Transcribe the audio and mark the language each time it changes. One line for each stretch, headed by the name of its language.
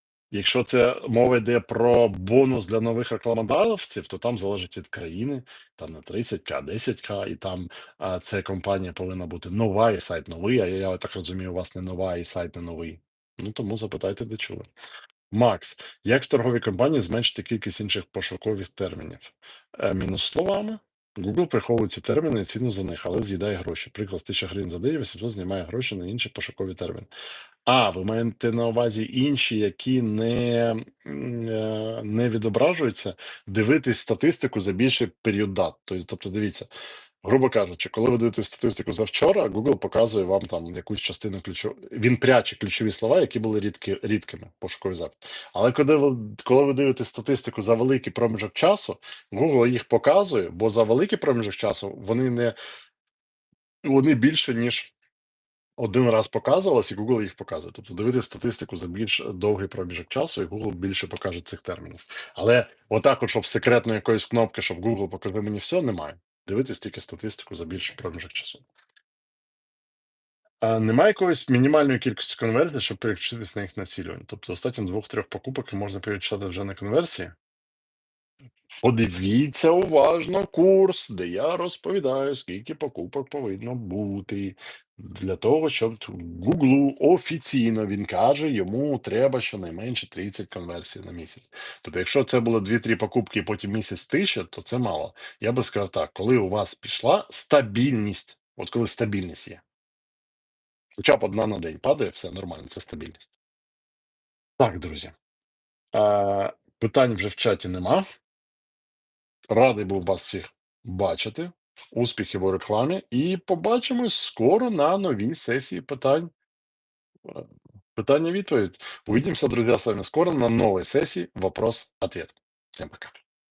Ukrainian: Якщо це мова йде про бонус для нових рекламодавців, то там залежить від країни, там на 30К, 10К, і там це компанія повинна бути нова, і сайт новий. А я так розумію, у вас не нова, і сайт не новий. Ну тому запитайте, де чули. Макс, як в торговій компанії зменшити кількість інших пошукових термінів? Мінус словами. Google приховує ці терміни і ціну за них, але з'їдає гроші. Приклад, 1000 гривень за день, 800 знімає гроші на інші пошукові терміни. Ви маєте на увазі інші, які не відображуються, дивитись статистику за більший період дат. Тобто, дивіться, грубо кажучи, коли ви дивитесь статистику за вчора, Google показує вам там якусь частину він пряче ключові слова, які були рідкими пошукові запити. Але коли ви дивитесь статистику за великий проміжок часу, Google їх показує, бо за великий проміжок часу вони більше, ніж один раз показувалось, і Google їх показує. Тобто дивитися статистику за більш довгий проміжок часу, і Google більше покаже цих термінів. Але отак, от, щоб секретно якоїсь кнопки, щоб Google покажи мені все, немає. Дивитись тільки статистику за більший проміжок часу. Немає якоїсь мінімальної кількості конверсій, щоб переключитись на їх націлювання. Тобто достатньо 2-3 покупок і можна переключати вже на конверсії. Подивіться уважно курс, де я розповідаю, скільки покупок повинно бути. Для того, щоб Гуглу офіційно він каже, йому треба щонайменше 30 конверсій на місяць. Тобто, якщо це було 2-3 покупки і потім місяць тисяча, то це мало. Я би сказав так, коли у вас пішла стабільність, от коли стабільність є, хоча б одна на день падає, все нормально, це стабільність. Так, друзі, питань вже в чаті нема. Радий був вас всіх бачити. Успіхів у рекламі. І побачимось скоро на новій сесії питань.
Russian: Э,
Ukrainian: Питання-відповідь.
Russian: Увидимся, друзья, с вами скоро на новой сессии «Вопрос-ответ». Всем пока.